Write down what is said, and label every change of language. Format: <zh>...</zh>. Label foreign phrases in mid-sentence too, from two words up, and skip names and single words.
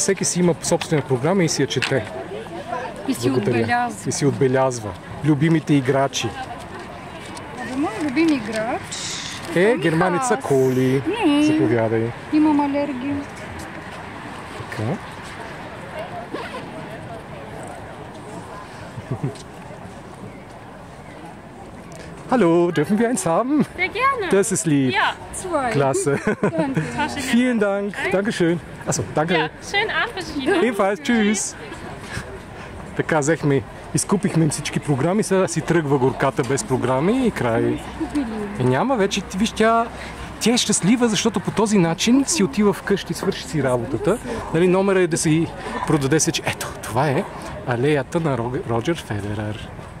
<bg>Всеки си има собствена програма и си я чете. И си отбелязва. И си отбелязва. Любимите играчи. Моят любим играч германица Коли. Не. Заповядай. Имам алергия. Така.</bg> <de>Hallo, dürfen wir eins haben? Sehr gerne. Das ist lieb. Ja. Zwei. Klasse. Danke. Vielen Dank. Dankeschön. Achso, danke. Ja, schönen Abend wünsche ich Ihnen. Ebenfalls. Tschüss.</de> <bg>Така, взехме, изкупихме им всички програми, сега си тръгва горката без програми и край. Няма вече, виж, тя е щастлива, защото по този начин си отива вкъщи, свърши си работата. Нали, номера е да си продаде се, че ето, това е алеята на Роджер Федерър.</bg>